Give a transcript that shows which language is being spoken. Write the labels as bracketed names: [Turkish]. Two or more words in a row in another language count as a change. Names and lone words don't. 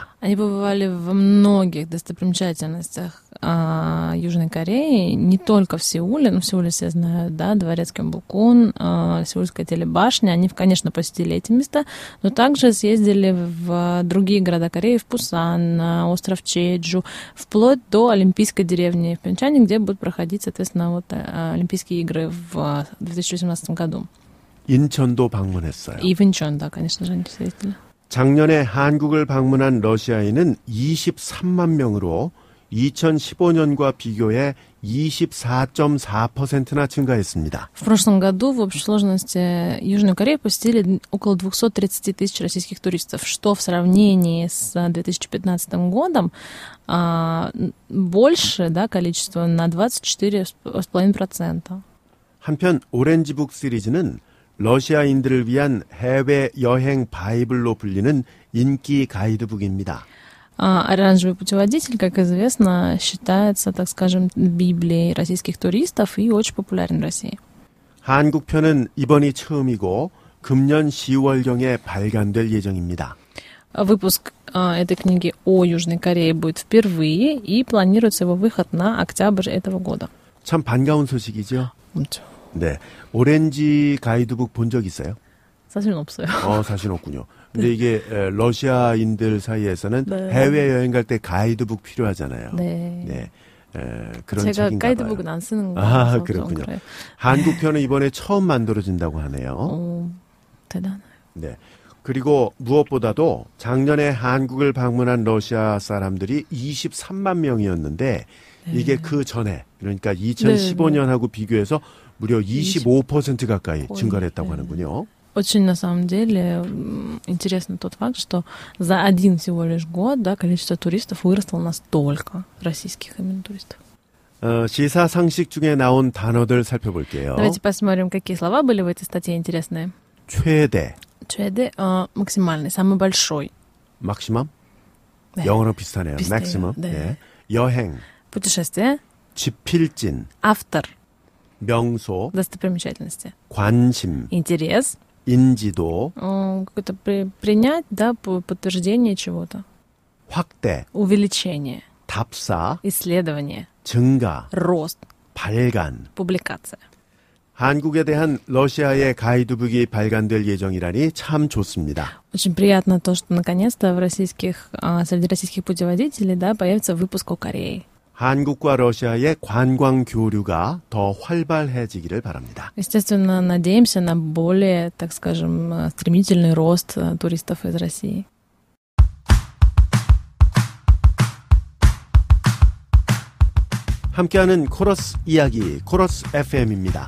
[Russian] Они побывали во многих достопримечательностях Южной Кореи, не только в Сеуле, но в Сеуле все знают, да, дворец Кёмбукун, Сеульская телебашня, они, конечно, посетили эти места, но также съездили в другие города Кореи, в Пусан, на остров Чеджу, вплоть до Олимпийской деревни в Пхенчхане, где будут проходить, соответственно, вот Олимпийские игры в 2018 году. [Korean] 인천도 방문했어요. [Russian] И в Инчон, да, конечно же, они съездили. [Korean] 작년에 한국을 방문한 러시아인은 23만 명으로 2015년과 비교해 24.4%나 증가했습니다. [Russian] В прошлом году в общей сложности Южную Корею посетили около 230 тысяч российских туристов, что в сравнении с 2015 годом больше, да, количество на 24,5%. [Korean] 한편 오렌지북 시리즈는 러시아인들을 위한 해외 여행 바이블로 불리는 인기 가이드북입니다. [Russian] Оранжевый путеводитель, как известно, считается, так скажем, библией российских туристов и очень популярен в России. [Korean] 한국 편은 이번이 처음이고 금년 10월경에 발간될 예정입니다. [Russian] Выпуск этой книги о Южной Корее будет впервые, и планируется его выход на октябрь этого года. [Korean] 참 반가운 소식이죠? 그렇죠. 네, 오렌지 가이드북 본 적 있어요? 사실은 없어요. 사실 없군요. 근데 이게 러시아인들 사이에서는 네. 해외여행 갈 때 가이드북 필요하잖아요. 네. 네. 그런 제가 책인가 가이드북은 봐요. 안 쓰는 거라서 그렇군요. 그래요. 한국 편은 이번에 처음 만들어진다고 하네요. 오, 대단해요. 네. 그리고 무엇보다도 작년에 한국을 방문한 러시아 사람들이 23만 명이었는데 이게 그 전에 그러니까 2015년하고 비교해서 무려 25% 가까이 증가를 했다고 하는군요. [Russian] Очень, на самом деле, интересно тот факт, что за один всего лишь год, да, количество туристов выросло настолько, российских именно туристов. [Korean] 시사 상식 중에 나온 단어들 살펴볼게요. [Russian] Давайте посмотрим, какие слова были в этой статье интересные. [Korean] 최대, 최대, [Russian] максимальный, самый большой. максимум? [Korean] 네. 영어로 비슷하네요. 비슷해요. maximum. 네. 예. 여행, [Russian] Pутешествие, [Korean] 지필진, [Russian] автор, [Korean] 명소, [Russian] достопримечательности, [Korean] 관심, [Russian] интерес, [Korean] 인지도, [Russian] какое-то принять, да, подтверждение чего-то, [Korean] 확대, [Russian] увеличение, [Korean] 답사, [Russian] исследование, [Korean] 증가, [Russian] рост, [Korean] 발간. [Russian] публикация. [Korean] 한국에 대한 러시아의 가이드북이 발간될 예정이라니 참 좋습니다. [Russian] Очень приятно то, что наконец-то среди российских путеводителей, да, появится выпуск о Корее. [Korean] 한국과 러시아의 관광 교류가 더 활발해지기를 바랍니다. [Russian] Естественно, надеемся на более, так скажем, стремительный рост туристов из России. [Korean] 함께하는 코러스 이야기, 코러스 FM입니다.